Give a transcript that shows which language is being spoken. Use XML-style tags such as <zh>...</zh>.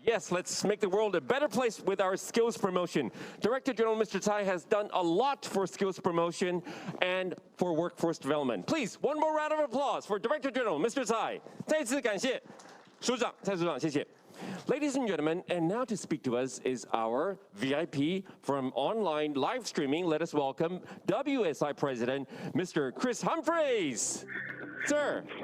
<en>Yes, let's make the world a better place with our skills promotion. Director General Mr. Tsai has done a lot for skills promotion and for workforce development. Please, one more round of applause for Director General Mr. Tsai.</en> <zh>再次感谢署长，蔡署长，谢谢。</zh> <en>Ladies and gentlemen, and now to speak to us is our VIP from online live streaming. Let us welcome WSI President, Mr. Chris Humphreys. Sir.</en>